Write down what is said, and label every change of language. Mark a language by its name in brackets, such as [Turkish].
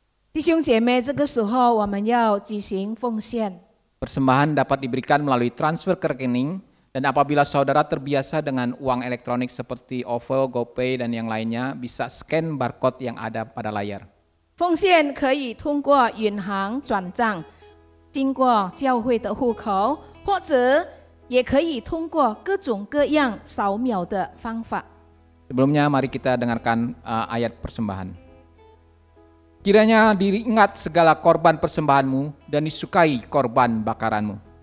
[Chinese] 弟兄姐妹，这个时候我们要举行奉献。 [Indonesian] Persembahan dapat diberikan melalui transfer ke rekening, dan apabila saudara terbiasa dengan uang elektronik seperti OVO, GoPay, dan yang lainnya, bisa scan barcode yang ada pada layar. [Chinese] 奉献可以通过银行转账，经过教会的户口，或者也可以通过各种各样扫描的方法。 [Indonesian] Sebelumnya mari kita dengarkan ayat persembahan. Kiranya diingat segala korban persembahanmu dan disukai korban bakaranmu.